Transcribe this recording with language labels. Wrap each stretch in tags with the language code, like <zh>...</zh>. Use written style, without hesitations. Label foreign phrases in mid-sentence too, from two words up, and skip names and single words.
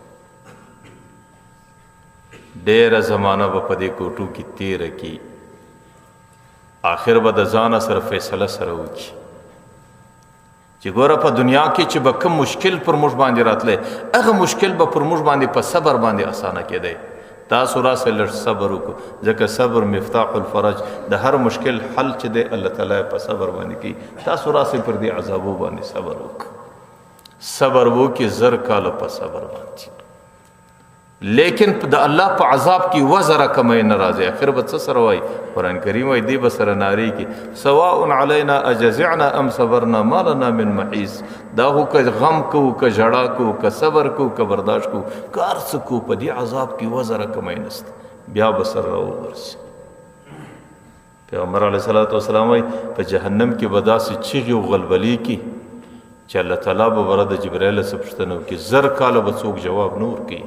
<ps>ډېره زمانه به په دې کوټو کې تېره کړي، آخر به د ځانه سره فیصله سره وکړي چې ګوره په دنیا کې چې به کوم مشکل پر موږ باندې راتلی، هغه مشکل به پر موږ باندې په صبر باندې اسانه کېدی. تاسو راسئ لږ صبر وکړو، ځکه صبر</ps> <ar>مفتاح الفرج.</ar> <ps>د هر مشکل حل چې دی الله تعالی په صبر باندې کوي. تاسو راسئ پر دې عذابو باندې صبر وکړو. صبر وکړي 1000 کاله په صبر باندې، لیکن د الله په عذاب کې وزره کمی نه راځي. آخر به څه سره وایي؟ قرآن کریم وایي دی به سره نارې کې</ps> <ar>سواء علینا اجزعنا ام صبرنا ما لنا من محیص.</ar> <ps>دا خو که غم کوو، که ژړا کوو، که صبر کوو، که برداشت کوو، که هر څه کوو، په دې عذاب کې وزره کمی نشته، بیا به سر راوغورځي. پیغمبر</ps> <ar>علیه الصلاة والسلام</ar> <ps>وایي په جهنم کې به داسې چیغې او غلبلې کې چې الله تعالی به بره د جبرائیل څخه پوښتنه وکړي، 1000 کاله به څوک جواب نه ورکوي.</ps>